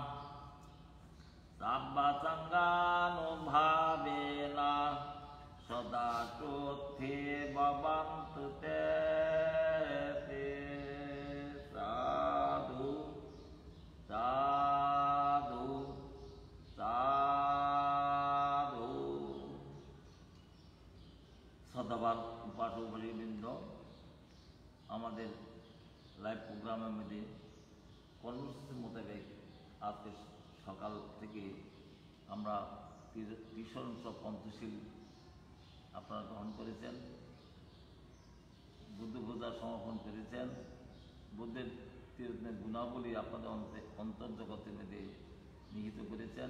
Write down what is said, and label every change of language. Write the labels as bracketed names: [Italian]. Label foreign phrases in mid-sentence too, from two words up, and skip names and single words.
[Pali] sabba sanghanubhavena sada chothe bhavantu te sadhu sadhu sadhu [Bangla] সদাবার উপাসক বৃন্দ আমাদের লাইভ প্রোগ্রামের মধ্যে কর্মসূচির মোতাবেক আজকে সকাল থেকে আমরা ত্রিসহস্র পঞ্চশীল আপনারা গ্রহণ করেছেন, বুদ্ধ পূজা সমর্পণ করেছেন, বুদ্ধের তীর্থের গুণাবলী আপনাদের অন্তর্জগতের মধ্যে নিহিত করেছেন।